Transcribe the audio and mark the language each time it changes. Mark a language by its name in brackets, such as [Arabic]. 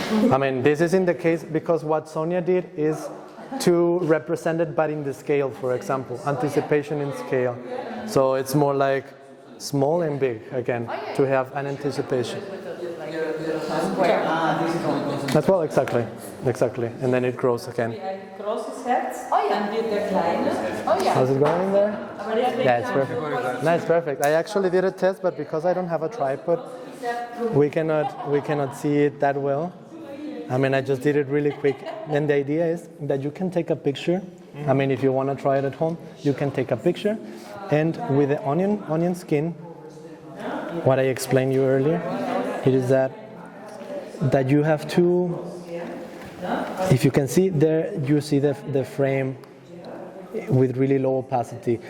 [English] I mean, this is in the case because what Sonia did is to represent it, but in the scale, for example, anticipation in scale. So it's more like small and big again to have an anticipation. As well, exactly, and then it grows again. [German] Großes Herz, dann wird der kleine. [English] How's it going in there? Yeah, it's perfect. No, it's perfect. I actually did a test, but because I don't have a tripod, we cannot see it that well. I mean, I just did it really quick. And the idea is that you can take a picture. I mean, if you want to try it at home, you can take a picture. And with the onion skin, what I explained you earlier, it is that you have to, if you can see there, you see the frame with really low opacity.